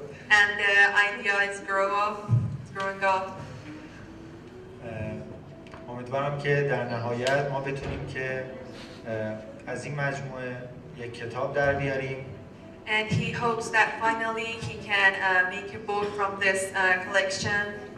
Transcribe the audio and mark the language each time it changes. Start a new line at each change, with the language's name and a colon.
English: And the idea is growing up.
Persian: امیدوارم که در نهایت ما بتونیم که از این مجموعه یک کتاب در بیاریم.
English: And he hopes that finally he can make a book from this collection.